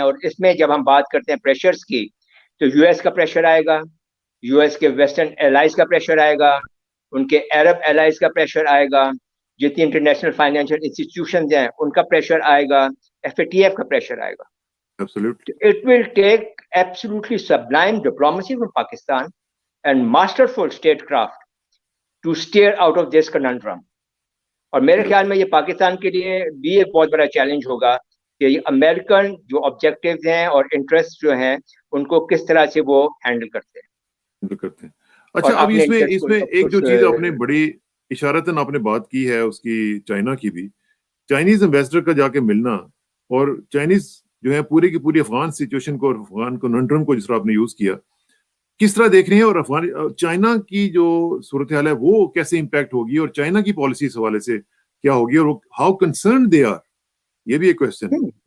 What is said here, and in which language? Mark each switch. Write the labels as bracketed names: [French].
[Urdu] اور اس میں جب ہم بات کرتے ہیں پریشرز کی, تو یو ایس کا پریشر آئے گا, یو ایس کے ویسٹرن ایلائز کا پریشر آئے گا, ان کے عرب ایلائز کا پریشر آئے گا, جتنی انٹرنیشنل فائنینشیل انسٹیٹیوشنز ہیں ان کا پریشر آئے گا, FATF کا پریشر آئے گا. [English] Absolutely. It will take absolutely sublime diplomacy from Pakistan and masterful statecraft to steer out of this conundrum. [Urdu] اور میرے خیال میں یہ پاکستان کے لیے بھی ایک بہت بڑا چیلنج ہوگا کہ یہ امریکن جو آبجیکٹیوز ہیں اور انٹرسٹ جو ہیں ان کو کس طرح سے وہ ہینڈل کرتے ہیں. اچھا, اب اس میں ایک جو چیز آپ نے بڑی اشارتاً آپ نے بات کی ہے اس کی, چائنا کی بھی, چائنیز امبیسڈر کا جا کے ملنا, اور چائنیز جو ہے پوری کی پوری افغان سچویشن کو اور افغان کننڈرم کو جس طرح آپ نے یوز کیا, کس طرح دیکھ رہے ہیں, اور افغان چائنا کی جو صورتحال ہے وہ کیسے امپیکٹ ہوگی, اور چائنا کی پالیسی اس حوالے سے کیا ہوگی, اور [English] how concerned they are, [Urdu] یہ بھی ایک کوسچن ہے.